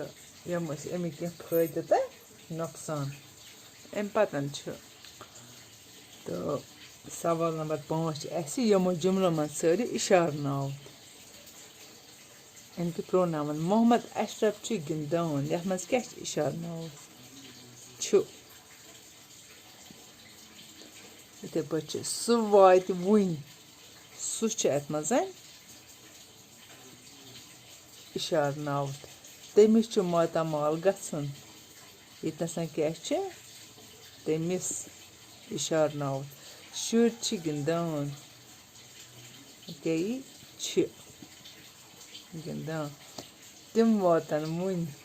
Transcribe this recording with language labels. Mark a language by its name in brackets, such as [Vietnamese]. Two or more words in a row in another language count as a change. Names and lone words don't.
[Kashmiri] यम अमिक फायदे तो नुकसान अम पतन तो सवाल नंबर 5 यमो जुमलों मज सारे इशार नाव इनके प्रोनाउन मोहम्मद अशरफ गिंदान यथ मज क्या इशार नाव یِتھَے پٲٹھۍ چھِ سُہ واتہِ وٕنۍ سُہ چھُ اَتھ منٛز اِشارناوُت تٔمِس چھُ ماتامال گژھُن ییٚتنَس کیٛاہ چھِ تٔمِس اِشارناوُت شُرۍ چھِ گِنٛدان ییٚکیٛاہ یہِ چھِ گِنٛدان تِم واتَن وٕنۍ